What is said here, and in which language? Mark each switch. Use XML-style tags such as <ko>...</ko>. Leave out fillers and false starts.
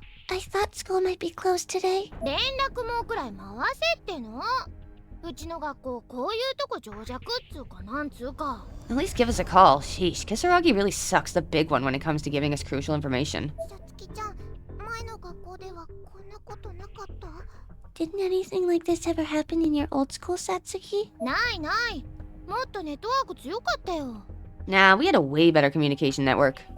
<en>I thought school might be closed today.</en> <ja>連絡網くらい回せってのうちの学校こういうとこ情弱っつうかなんつうか</ja> <en>At least give us a call. Sheesh, Kisaragi really sucks the big one when it comes to giving us crucial information.</en> <ja>さつきちゃん、前の学校ではこんなことなかった？</ja> <en>Didn't anything like this ever happen in your old school, Satsuki?</en> <ja>ないないもっとネットワーク強かったよ</ja> <en>Nah, we had a way better communication network.</en>